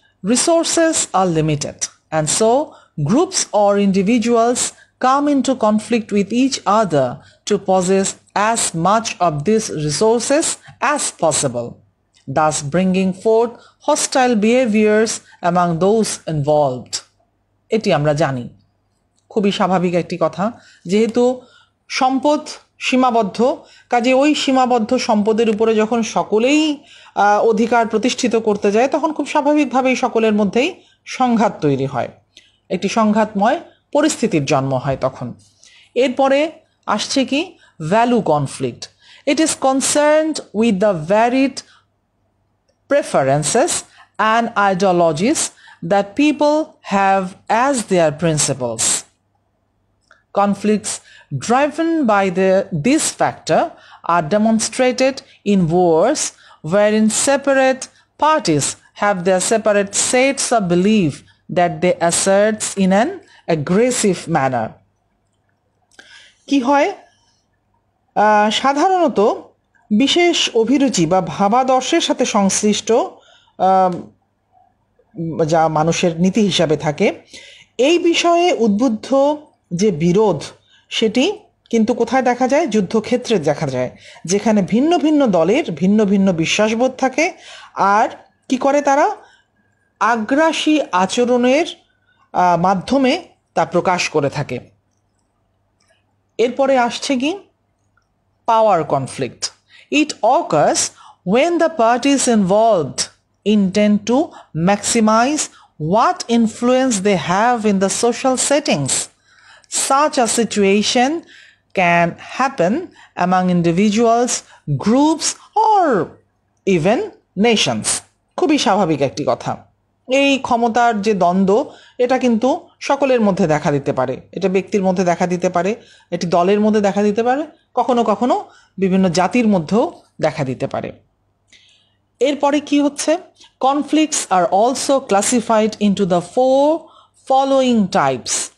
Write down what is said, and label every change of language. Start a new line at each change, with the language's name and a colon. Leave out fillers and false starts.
English: Resources আর limited and so groups or individuals come into conflict with each other to possess as much of these resources as possible, thus bringing forth hostile behaviors among those involved.
Bangla: এটি আমরা জানি, খুবই স্বাভাবিক একটি কথা। যেহেতু সম্পদ সীমাবদ্ধ, কাজে ওই সীমাবদ্ধ সম্পদের উপরে যখন সকলেই অধিকার প্রতিষ্ঠিত করতে যায় তখন খুব স্বাভাবিকভাবেই সকলের মধ্যেই সংঘাত তৈরি হয়, একটি সংঘাতময় পরিস্থিতির জন্ম হয় তখন। এরপরে আসছে কি?
English: Value conflict. It is concerned with the varied preferences and ideologies that people have as their principles. Conflicts driven by this factor are demonstrated in wars wherein separate parties have their separate sets of belief that they assert in an aggressive manner.
Bangla: কি হয়? সাধারণত বিশেষ অভিরুচি বা ভাবাদর্শের সাথে সংশ্লিষ্ট যা মানুষের নীতি হিসাবে থাকে, এই বিষয়ে উদ্বুদ্ধ যে বিরোধ সেটি কিন্তু কোথায় দেখা যায়? যুদ্ধক্ষেত্রে দেখা যায়, যেখানে ভিন্ন ভিন্ন দলের ভিন্ন ভিন্ন বিশ্বাসবোধ থাকে। আর কি করে তারা? আগ্রাসী আচরণের মাধ্যমে তা প্রকাশ করে থাকে। এরপরে আসছে কি? পাওয়ার conflict.
English: It occurs when the parties involved intend to maximize what influence they have in the social settings. Such a situation can happen among individuals, groups or even nations.
Bangla: খুবই স্বাভাবিক একটি কথা। এই ক্ষমতার যে দ্বন্দ্ব, এটা কিন্তু সকলের মধ্যে দেখা দিতে পারে। এটা ব্যক্তির মধ্যে দেখা দিতে পারে, এটি দলের মধ্যে দেখা দিতে পারে, কখনো কখনো বিভিন্ন জাতির মধ্যেও দেখা দিতে পারে। এরপরে কি হচ্ছে?
English: Conflicts are also classified into the 4 following types.